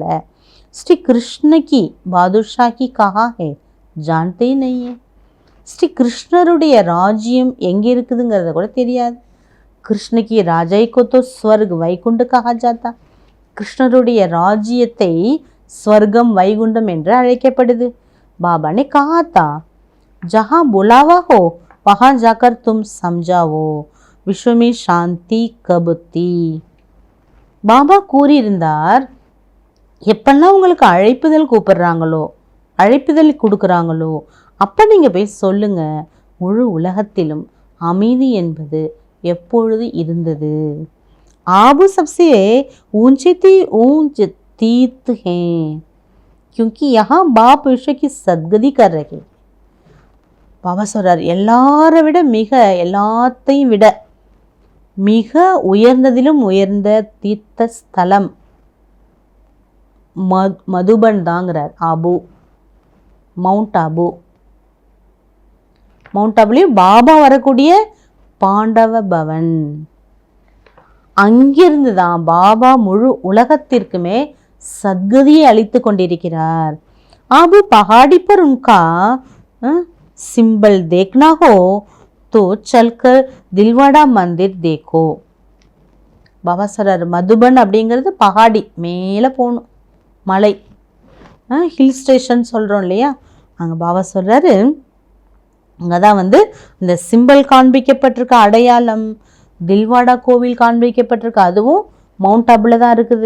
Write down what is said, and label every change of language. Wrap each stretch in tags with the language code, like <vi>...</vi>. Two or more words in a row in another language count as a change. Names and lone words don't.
<hi>श्री कृष्ण की बादशाही की कहाँ है जानते नहीं.</hi> <ta>ஸ்ரீ கிருஷ்ணருடைய ராஜ்யம் எங்கே இருக்குதுங்கிறத கூட தெரியாது.</ta> <hi>कृष्ण की राजाई को तो स्वर्ग वैकुंठ कहा जाता.</hi> <ta>கிருஷ்ணருடைய ராஜ்யத்தை ஸ்வர்க்கம் வைகுண்டம் என்று அழைக்கப்படுது.</ta> <hi>பாபா ने कहा था जहाँ बुलावा हो वहाँ जाकर तुम समझाओ विश्व में शांति कब थी.</hi> <ta>பாபா கூறியிருந்தார், எப்பெல்லாம் உங்களுக்கு அழைப்புதல் கூப்பிடுறாங்களோ, அழைப்புதல் கொடுக்குறாங்களோ, அப்போ நீங்கள் போய் சொல்லுங்க, முழு உலகத்திலும் அமைதி என்பது எப்பொழுது இருந்தது.</ta> <hi>आबू सबसे ऊंचे ती ऊंच तीर्थ हैं क्योंकि यहाँ बाप विश्व की सदगति कर रहे.</hi> <ta>பாபா சொல்றார், எல்லாரை விட எல்லாத்தையும் விட மிக உயர்ந்ததிலும் உயர்ந்த தீர்த்த ஸ்தலம் மதுபன் தாங்கிறார். ஆபு, மவுண்ட் ஆபு. மவுண்ட் ஆபுலேயும் பாபா வரக்கூடிய பாண்டவ பவன், அங்கிருந்து தான் பாபா முழு உலகத்திற்குமே சத்கதியை அளித்து கொண்டிருக்கிறார்.</ta> <hi>ஆபு पहाड़ी पर उनका सिंबल देखना हो तो चलकर दिलवाड़ा मंदिर देखो.</hi> <ta>பாபா சொல்றாரு, மதுபன் அப்படிங்கிறது பஹாடி, மேலே போகணும், மலை,</ta> <en>hill station</en> <ta>சொல்கிறோம் இல்லையா, அங்கே பாபா சொல்கிறாரு, அங்கே தான் இந்த சிம்பிள் காண்பிக்கப்பட்டிருக்க அடையாளம், தில்வாடா கோவில் காண்பிக்கப்பட்டிருக்கு, அதுவும் மவுண்ட் ஆபுல தான் இருக்குது.</ta>